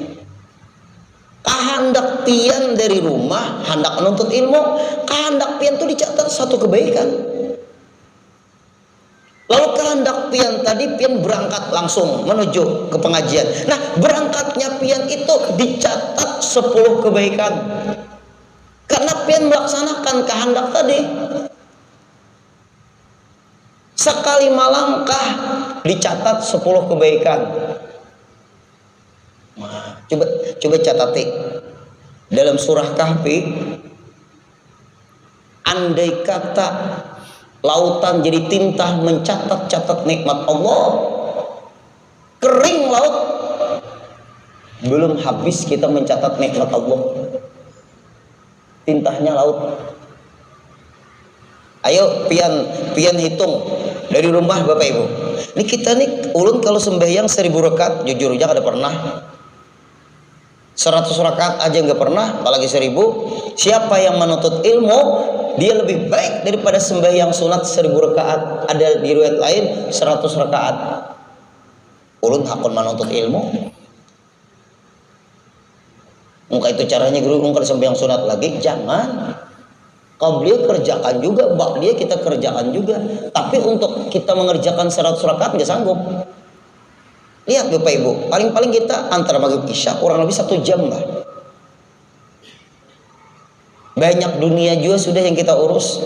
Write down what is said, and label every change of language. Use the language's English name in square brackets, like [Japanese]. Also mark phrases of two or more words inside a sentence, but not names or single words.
[Banjar] Kehendak pian dari rumah hendak menuntut ilmu, kehendak pian itu dicatat satu kebaikan. Lalu kehendak pian tadi pian berangkat langsung menuju ke pengajian. Nah, berangkatnya pian itu dicatat 10 kebaikan. Karena pian melaksanakan kehendak tadi. [Indonesian] Sekali melangkah dicatat 10 kebaikan. [Banjar] Nah, coba catati. [Indonesian] Dalam surah Kahfi, andai kata lautan jadi tinta mencatat-catat nikmat Allah, kering laut, belum habis kita mencatat nikmat Allah. Tintanya laut. [Banjar] Ayo pian hitung dari rumah Bapak Ibu. Ini kita nih ulun kalau sembahyang 1000 rakaat jujur aja kada pernah. [Indonesian] 100 rakaat aja nggak pernah, apalagi 1000. Siapa yang menuntut ilmu dia lebih baik daripada sembahyang sunat 1000 rakaat. Ada di riwayat lain 100 rakaat. [Banjar] Ulun hakun menuntut ilmu. [Indonesian] Muka itu caranya guru kalau sembahyang sunat lagi jangan. Qabliyah kerjakan juga, ba'diyah kita kerjakan juga. Tapi untuk kita mengerjakan 100 rakaat nggak sanggup. Lihat Bapak Ibu, paling-paling kita antara maghrib isya kurang lebih 1 jam lah. Banyak dunia juga sudah yang kita urus.